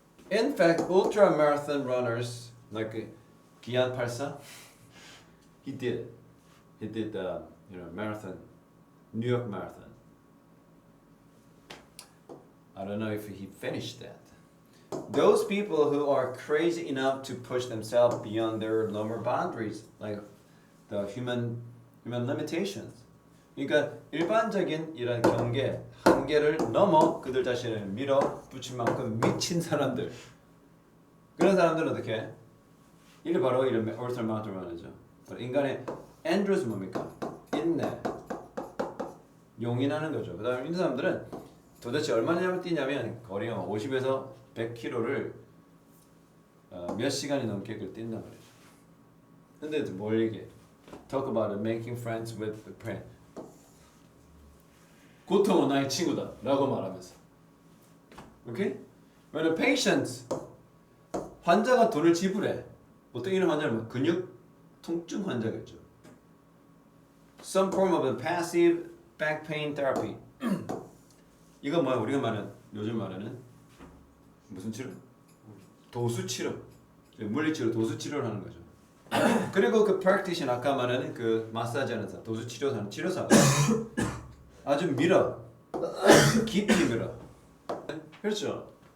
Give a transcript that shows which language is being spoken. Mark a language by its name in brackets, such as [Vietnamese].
[English] In fact, ultra marathon runners like Gian Parsa, he did the marathon, New York Marathon. I don't know if he finished that. Those people who are crazy enough to push themselves beyond their lower boundaries, like the human limitations. [Korean] 그러니까 일반적인 이런 경계, 한계를 넘어 그들 자신을 밀어붙일 만큼 미친 사람들. 그런 사람들은 어떻게 해? 이게 바로 이런 울트라 마라톤 러너죠. 인간의 엔드로스 뭡니까? 힘내. 용인하는 거죠. 그다음에 이 사람들은 도대체 얼마나 뛰냐면 거리가 50에서 100km를 몇 시간이 넘게 그걸 뛴단 말이죠. 근데 뭘 얘기해? [English] Talk about making friends with a friend. [Korean] 고통은 나의 친구다 라고 말하면서. 오케이? 왜냐면 patients 환자가 돈을 지불해. 보통 이런 환자는 근육 통증 환자겠죠. [English] Some form of passive back pain therapy. [Korean] 이거 뭐야? 우리가 말하는 요즘 말하는 무슨 치료? 도수 치료. 물리치료, 도수 치료를 하는 거죠. 그리고 그 practitioner 아까 말하는 그 마사지 하는 사, 도수 치료사는 치료사가 아주 밀어. 깊이 밀어. 그렇죠.